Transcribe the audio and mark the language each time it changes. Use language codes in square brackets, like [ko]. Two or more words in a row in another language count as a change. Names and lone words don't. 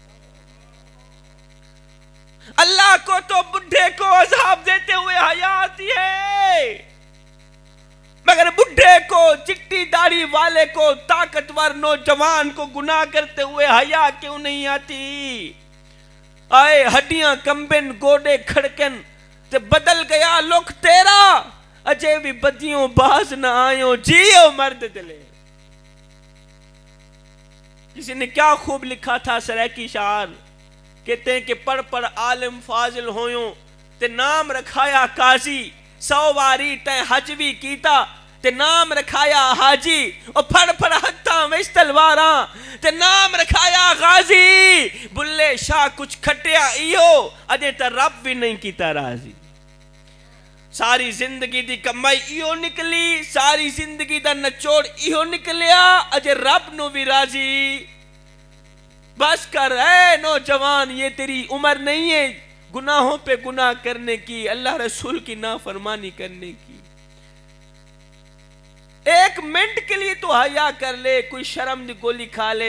[ur] اللہ کو تو بڈھے کو عذاب دیتے ہوئے حیا آتی ہے، مگر بڈھے کو، چٹی داڑھی والے کو، طاقتور نوجوان کو گناہ کرتے ہوئے حیا کیوں نہیں آتی؟ [pa] آئے ہڈیاں کمبن، گوڑے کھڑکن تے بدل گیا لوک تیرا، اجے بھی بدیوں باز نہ آئیوں، جیو مرد دلے. [ur] کسی نے کیا خوب لکھا تھا سرائکی شعر، کہتے ہیں کہ [pa] پڑھ پڑھ عالم فاضل ہویوں تے نام رکھایا قاضی، 100 واری تے حج بھی کیتا تے نام رکھایا حاجی، اور پڑھ پڑھ ہتھاں وچ تلواراں تے نام رکھایا غازی، بلے شاہ کچھ کھٹیا ایو، اجے تے رب بھی نہیں کیتا راضی. ساری زندگی دی کمائی ایو نکلی، ساری زندگی دا نچوڑ ایو نکلیا، اجے رب نو بھی راضی. [ur] بس کر اے نوجوان، یہ تیری عمر نہیں ہے گناہوں پہ گناہ کرنے کی، اللہ رسول کی نافرمانی کرنے کی. ایک منٹ کے لیے تو حیا کر لے، کوئی [pa] شرم دی گولی [ur] کھا لے.